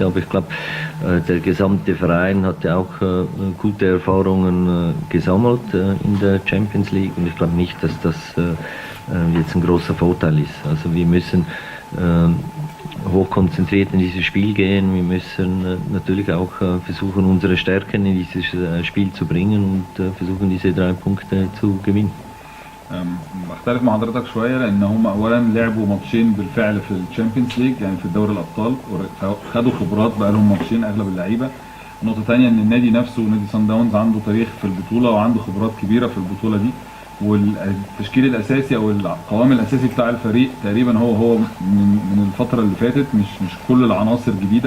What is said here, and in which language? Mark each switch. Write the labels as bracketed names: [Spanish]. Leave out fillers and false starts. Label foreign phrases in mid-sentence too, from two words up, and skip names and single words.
[German] Aber ich glaube, der gesamte Verein hat ja auch gute Erfahrungen gesammelt in der Champions League, und ich glaube nicht, dass das jetzt ein großer Vorteil ist. Also wir müssen hochkonzentriert in dieses Spiel gehen. Wir müssen natürlich auch versuchen, unsere Stärken in dieses Spiel zu bringen und versuchen, diese 3 Punkte zu gewinnen. [Arabic] بختلف مع حضرتك شويه، لان هم اولا لعبوا ماتشين بالفعل في الشامبيونز ليج يعني في دوري الابطال، خدوا خبرات بقى لهم ماتشين اغلب اللعيبه. نقطه ثانيه ان النادي نفسه نادي سان داونز عنده تاريخ في البطوله وعنده خبرات كبيره في البطوله دي، والتشكيل الاساسي او القوام الاساسي بتاع الفريق تقريبا هو من الفتره اللي فاتت، مش كل العناصر جديده.